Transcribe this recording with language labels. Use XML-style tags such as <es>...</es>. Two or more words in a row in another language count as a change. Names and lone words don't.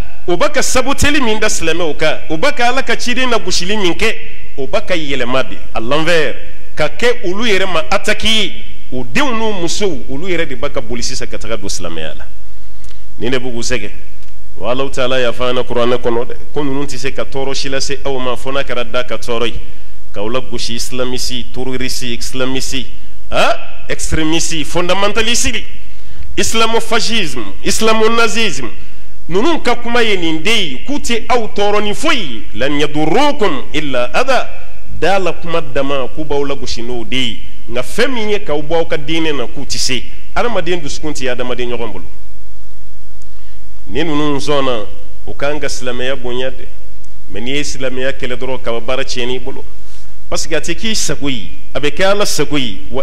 <bm>o baka saboteli min da silamɛw ka o baka ala ka ciden na gosili min kɛ o baka yɛlɛma de</bm> <fr>à l'envers</fr> <bm>ka kɛ olu yɛrɛ ma attaquer o denw n'u musow olu yɛrɛ de baka boli sisan ka taga don silamɛya la ni ne b'u sɛgɛ wa Alahu taala y'a fɔ an na kuranɛ kɔnɔ dɛ ko ninnu tɛ se ka tɔɔrɔ si lase aw ma fo n'a kɛra da ka tɔɔrɔ ye k'aw lagosi</bm> <fr>islamisi terroriste islamisi extrémiste fondamentaliste islamofascisme islamonazisme</fr> <bm>ninnu ka kuma ye nin de ye k'u tɛ aw tɔɔrɔ ni foyi</bm> <ar>لن يضروكم إلا أذى</ar> <bm>da la kuma dama k'u b'aw lagosi n'o de ye nka fɛn min ye k'aw bɔ aw ka diinɛ na k'u tɛ se adamaden dusukun tɛ adamaden ɲɔgɔn bolo ni ninnu sɔnna u kan ka silamɛya bonya de mɛ n'i ye silamɛya kɛlɛ dɔrɔn kaba baara tiɲɛn'i bolo</bm> <fr>parce que</fr> <bm>a tɛ k'i sago ye a bɛ kɛ ala sago ye wa</bm>